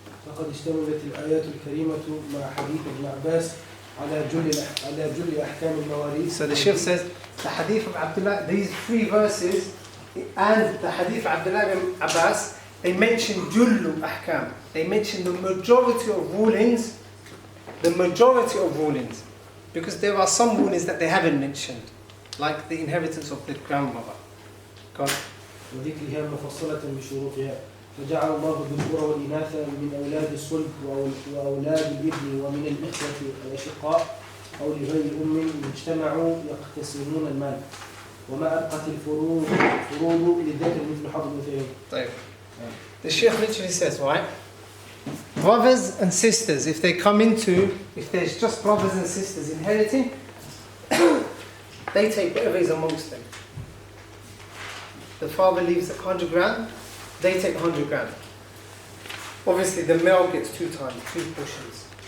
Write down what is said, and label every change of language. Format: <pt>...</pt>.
<ar>فقد اشتملت الآيات الكريمة مع حديث ابن عباس على جل أحكام المواريث.</ar> <en>So the Shaykh says the hadith of Abdullah, these 3 verses and the hadith of Abdullah ibn Abbas, they mention jullu ahkam. They mention the majority of rulings. The majority of rulings. Because there are some rulings that they haven't mentioned. Like the inheritance of the grandmother. God.</en> <ar>وذكرها مفصلة بشروطها فجعل الله الذكور والإناث من أولاد الصلب وأولاد الابن ومن الإخوة الأشقاء أو لغير أم إن اجتمعوا يقتسمون المال وما أبقت الفروض للذكر مثل حظ الأنثيين.</ar> <en>The Shaykh literally says, right? Brothers and sisters, if there's just brothers and sisters inheriting, they take whatever is amongst them. The father leaves 100 grand, they take 100 grand. Obviously the male gets 2 portions.</en>